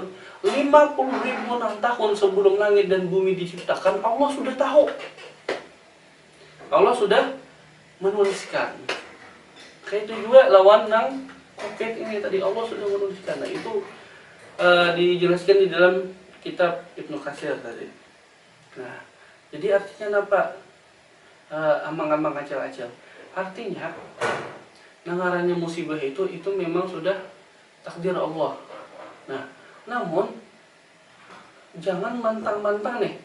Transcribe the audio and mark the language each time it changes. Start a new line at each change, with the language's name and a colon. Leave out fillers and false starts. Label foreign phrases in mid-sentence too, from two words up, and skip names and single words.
Indonesian: 50.000 tahun sebelum langit dan bumi diciptakan, Allah sudah tahu. Allah sudah menuliskan.
Banjar: Kayak itu juga lawan nang COVID ini tadi, Allah sudah menuliskan.
Indonesian: Nah, itu dijelaskan di dalam kitab Ibnu Katsir tadi. Nah, jadi artinya apa? Amang-amang acil-acil.
Banjar: Artinya nangarannya musibah itu memang sudah takdir Allah.
Indonesian: Nah, namun jangan mantang-mantang nih.